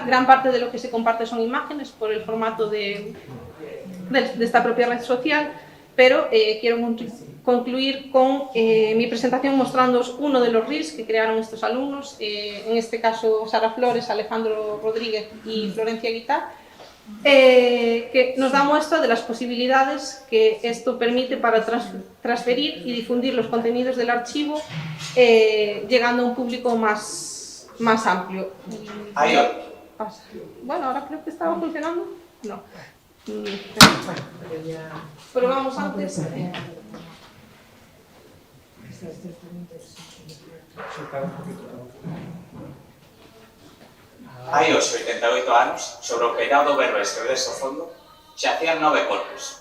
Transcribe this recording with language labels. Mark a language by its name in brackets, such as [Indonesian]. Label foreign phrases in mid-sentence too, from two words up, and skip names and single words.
[Spanish] Gran parte de lo que se comparte son imágenes por el formato de esta propia red social, pero quiero concluir con mi presentación mostrándoos uno de los reels que crearon estos alumnos, en este caso Sara Flores, Alejandro Rodríguez y Florencia Guitar, que nos da muestra de las posibilidades que esto permite para transferir y difundir los contenidos del archivo, llegando a un público más amplio. Bueno, ahora creo que estaba funcionando. No. Probamos antes. [Galician] Hai os 88 anos, sobre o peirado do Berres que vedes ao fondo, xacían 9 corpos.